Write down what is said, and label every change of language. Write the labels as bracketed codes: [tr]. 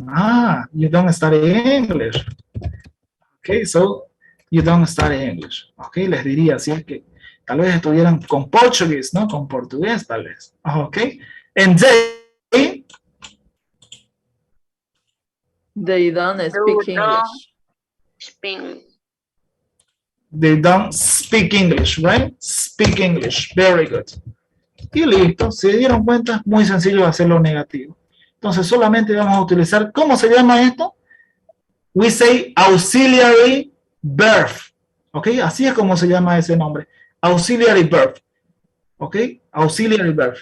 [en] Ah, you don't study English. Okay, so you don't study English. [es] Okay, les diría así es que tal vez estuvieran con portugués, ¿no? Con portugués tal vez. [en] Okay, and They don't speak English. they don't speak English, right? Speak English, very good. [es] Y listo, ¿se dieron cuenta? Muy sencillo hacerlo negativo. Entonces solamente vamos a utilizar, ¿cómo se llama esto? [en] We say auxiliary verb. [es] ¿Ok? Así es como se llama ese nombre. [en] Auxiliary verb. ¿Ok? Auxiliary verb.